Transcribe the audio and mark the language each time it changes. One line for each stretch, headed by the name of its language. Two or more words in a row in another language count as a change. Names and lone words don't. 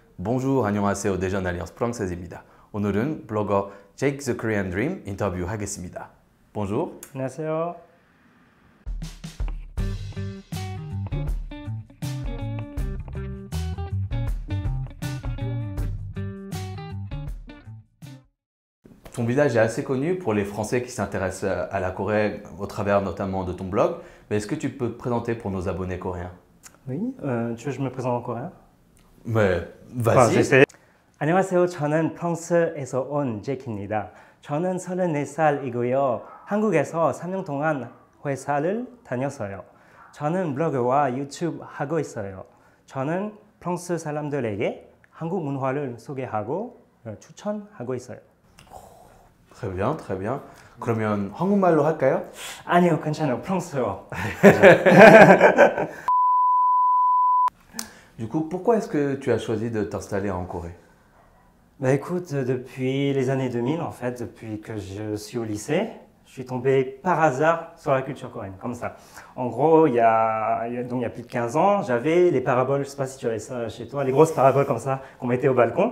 French: Bonjour,
Korean: 안녕하세요. 대전 알리언스 프랑세즈입니다. 오늘은 블로거 Jake the Korean Dream 인터뷰하겠습니다.
French: Bonjour.
Korean: 안녕하세요.
French: Ton visage est assez connu pour les Français qui s'intéressent à la Corée au travers notamment de ton blog. Mais est-ce que tu peux te présenter pour nos abonnés coréens? Oui, tu veux que je me présente en coréen? Mais vas-y.
Korean: 안녕하세요. 저는 프랑스에서 온 제이크입니다. 저는 34살이고요. 한국에서 3년 동안 회사를 다녔어요. 저는 블로그와 유튜브 하고 있어요. 저는 프랑스 사람들에게 한국 문화를 소개하고 추천하고 있어요.
French: Très bien, très bien.
Korean: 그러면 한국말로 할까요? 아니요, 괜찮아요. 프랑스어.
French: Du coup, pourquoi est-ce que tu as choisi de t'installer en Corée? Bah écoute, depuis les années 2000, en fait, depuis que je suis au lycée, je suis tombé par hasard sur la culture coréenne, comme ça. En gros, il y a plus de 15 ans, j'avais les paraboles, je ne sais pas si tu avais ça chez toi, les grosses paraboles comme ça qu'on mettait au balcon.